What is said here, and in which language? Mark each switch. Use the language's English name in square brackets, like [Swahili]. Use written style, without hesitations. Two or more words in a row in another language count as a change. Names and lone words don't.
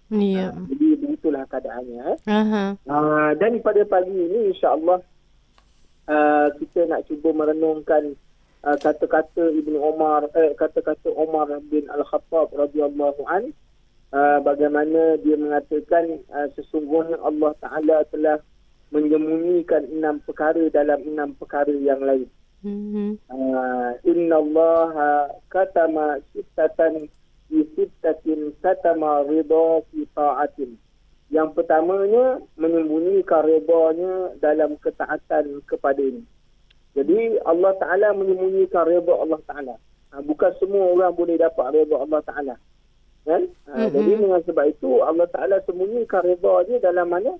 [Malay] Jadi begitulah keadaannya. Dan pada pagi ini insya-Allah kita nak cuba merenungkan kata-kata kata-kata Umar bin Al-Khattab [Arabic] رضي الله عن, [Malay] bagaimana dia mengatakan sesungguhnya Allah Taala telah menyembunyikan 6 perkara dalam 6 perkara yang lain. [Arabic] إن الله كتم ستة في ستة كتم رضاه في طاعته. [Malay] Yang pertamanya menyembunyikan redanya dalam ketaatan kepadanya. Jadi Allah Ta'ala menyembunyikan redha Allah Ta'ala. Bukan semua orang boleh dapat redha Allah Ta'ala. Kan? Jadi dengan sebab itu Allah Ta'ala sembunyikan redha dia dalam mana?